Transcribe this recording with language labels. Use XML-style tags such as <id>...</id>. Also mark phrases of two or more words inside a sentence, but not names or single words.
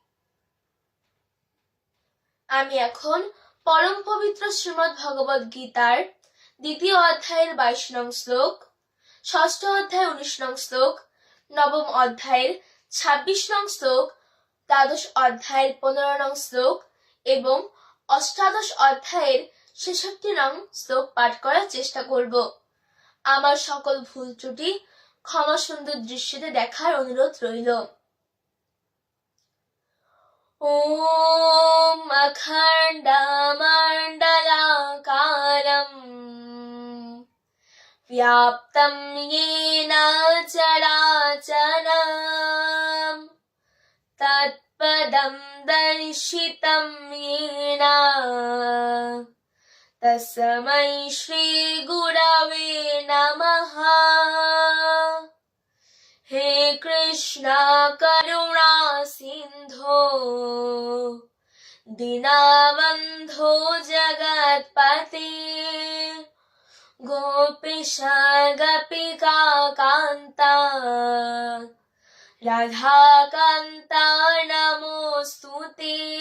<bn>আমি এখন পরম পবিত্র শ্রীমদ্ ভগবত গীতার 2য় অধ্যায়ের 22 নং শ্লোক, 6ষ্ঠ অধ্যায় 19 নং শ্লোক, 9ম অধ্যায়ের 26 নং শ্লোক, দ্বাদশ অধ্যায়ের 15 নং শ্লোক এবং অষ্টাদশ অধ্যায়ের 66 নং শ্লোক পাঠ করার চেষ্টা করব। আমার সকল ভুল ত্রুটি ক্ষমা সুন্দর দৃশ্যতে দেখার অনুরোধ রইল।</bn> <sa>ওম অখণ্ডমণ্ডলাকারম ব্যাপ্তম येन চরাচরম তৎপদম দর্শিতম येन তস্मै শ্রী গুরবে নমঃ। হে কৃষ্ণ করুণা সিন্ধো দীনবন্ধো জগৎপতে গোপীশ গোপিকা কান্তা রাধাকান্তা নমোস্তুতে।</sa>